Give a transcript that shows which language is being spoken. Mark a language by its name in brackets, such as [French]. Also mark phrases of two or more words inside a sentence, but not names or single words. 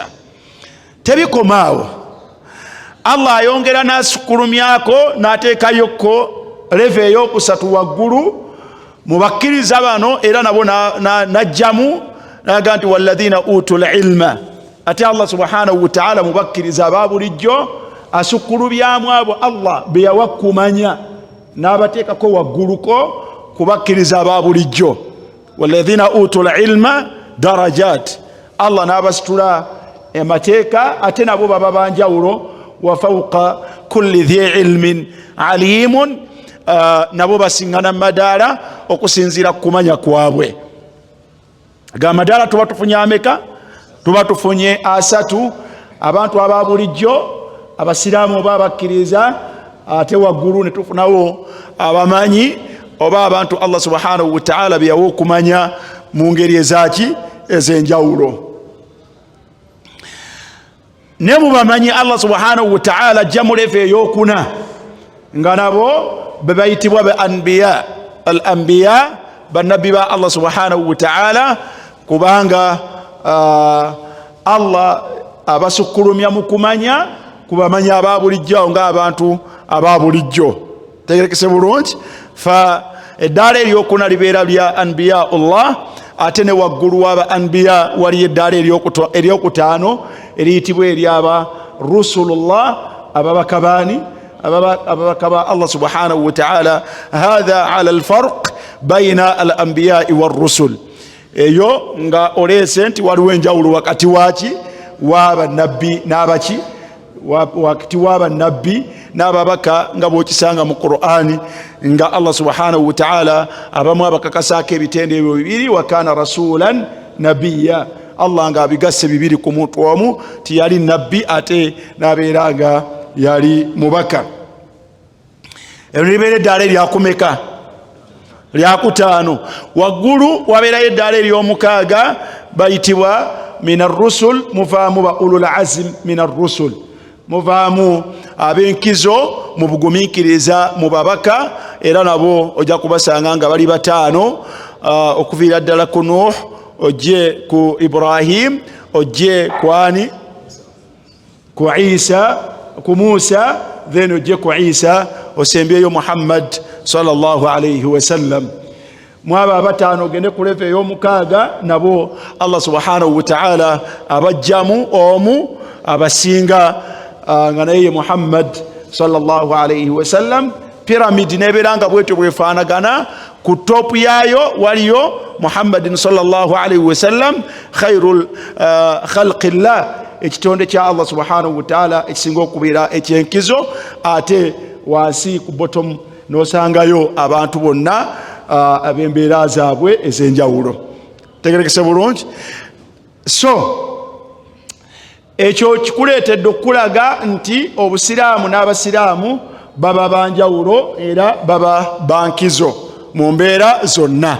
[Ganda] tebikomaawo, Allah ayongera n'asukulumyako n'ateekayokko leve ey'okusatu waggulu mu bakkiriza bano, era nabo n'ajjamu naga nti [Arabic] والذين أوتوا العلم. [Ganda] ate Allah [Arabic] سبحانه وتعالى [Ganda] mu bakkiriza aba bulijjo asukulubyamu abo Allah be yawa kumanya n'abateekako wagguluko ku bakkiriza aba bulijjo. [Arabic] والذين أوتوا العلم درجات, [Ganda] Allah n'abasitula emateeka ate nabo baba banjawulo. [Arabic] وفوق كل ذي علم عليم, [Ganda] nabo basiŋŋana madaala okusinziira ku kumanya kwabwe. ga madaala tuba tufunye ameka? tuba tufunye asatu. abantu aba bulijjo abasiraamu oba abakkiriza, ate waggulu ne tufunawo abamanyi oba abantu Allah [Arabic] سبحانه وتعالى [Ganda] byawo okumanya mu ngeri ezaki ez'enjawulo. ne mu bamanyi Allah [Arabic] سبحانه وتعالى [Ganda] ajja mu level ey'okuna nga nabo be bayitibwa be anbiya. [Arabic] الأنبياء [Ganda] bannabbi ba [Arabic] الله سبحانه وتعالى, [Ganda] kubanga Allah abasukkulumya mu kumanya kubamanya aba bulijjo nga abantu aba bulijjo. tegerekese bulungi. fa eddaala eryokuna libeera lya anbiya Allah, ate ne waggulu w'aba anbiya waliyo eddaala eryokutaano eriyitibwa eryaba rusulullah, ababaka baani, ababaka ba Allah [Arabic] سبحانه وتعالى. هذا على الفرق بين الأنبياء والرسل. [Ganda] eyo nga oleese nti waliwo enjawulo wakati waki w'abannabbi n'abaki, wakati w'abannabbi n'ababaka nga bw'okisanga mu Qur'ani nga Allah [Arabic] سبحانه وتعالى [Ganda] abamu abakakasaako ebitende ebyo bibiri, [Arabic] وكان رسولا نبيا. [Ganda] Allah nga abigasse bibiri ku muntu omu, ti yali nabbi ate n'abeera nga yali mubaka. ero libeera eddaala eryakumeka? lyakutaano. waggulu wabeerayo eddaala ery'omukaaga bayitibwa [Arabic] من الرسل [Ganda] muvamu ba [Arabic] أولو العزم من الرسل [Ganda] muvamu abenkizo mu bugumikiriza mu babaka era nabo ojja kubasanga nga bali batano okuvira ddala ku Nuh ojje ku Ibrahim ojje kwani ku Isa ku Musa then ojje ku Isa osembyeyo Muhammad [Arabic] صلى الله عليه وسلم [Ganda] mwaba batano gende ku level y'omukaaga nabo Allah [Arabic] سبحانه و [Ganda] ta'ala abajjamu omu abasinga nga naye Muhammad [Arabic] صلى الله عليه وسلم [Ganda] pyramid neberanga bwetyo bwefaanagana ku top yayo waliyo [Arabic] محمد صلى الله عليه وسلم خير خلق الله [Ganda] ekitonde kya Allah [Arabic] سبحانه وتعالى [Ganda] ekisinga okubeera ekyenkizo ate wansi ku bottom nosangayo abantu bonna abembeera zaabwe ez'enjawulo. Tegerekese bulungi. So ekyo kikuleetedde okulaga nti obusiraamu n'abasiraamu baba banjawulo era baba bankizo mu mbeera zonna.